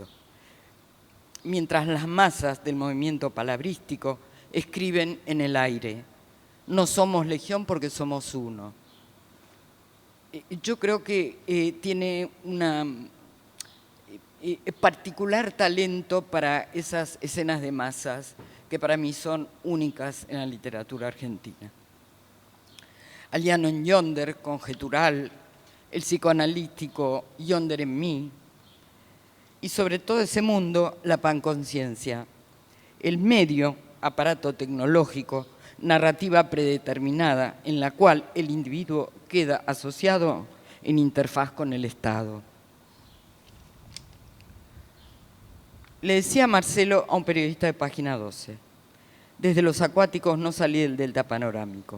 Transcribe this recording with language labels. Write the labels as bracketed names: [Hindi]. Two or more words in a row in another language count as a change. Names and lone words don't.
[Spanish] Mientras las masas del movimiento palabrístico escriben en el aire: no somos legión porque somos uno. Yo creo que tiene una particular talento para esas escenas de masas que para mí son únicas en la literatura argentina. Aliano en Yonder, conjetural, el psicoanalítico Yonder en mí, y sobre todo ese mundo, la panconciencia, el medio, aparato tecnológico, narrativa predeterminada en la cual el individuo queda asociado en interfaz con el Estado. Le decía Marcelo a un periodista de Página 12, desde los acuáticos no salí del delta panorámico.